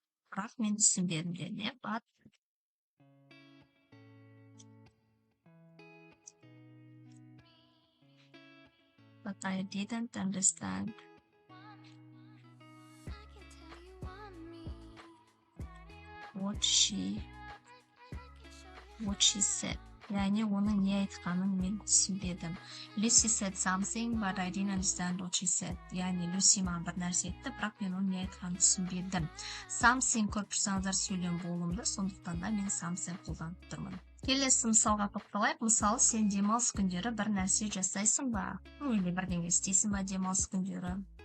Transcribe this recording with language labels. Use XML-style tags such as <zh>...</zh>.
<kk>Бірақ мен түсінбедім деді,</kk> <en>but I didn't understand what she said.</en> <kk>Яғни оның не айтқанын мен түсінбедім.</kk> <en>Lucy said something, but I didn't understand what she said.</en> <kk>Яғни Lucy маған бір нәрсе айтты, бірақ мен оның не айтқанын түсінбедім. Something көп тұрсаңыздар сөйлем болымды, сондықтан да мен something қолданып тұрмын. Келесі мысалға тоқталайық. Мысалы, сен демалыс күндері бір нәрсе жасайсың ба?</kk> <ru>Или</ru> <kk>бірдеңе істейсің ба демалыс күндері?</kk>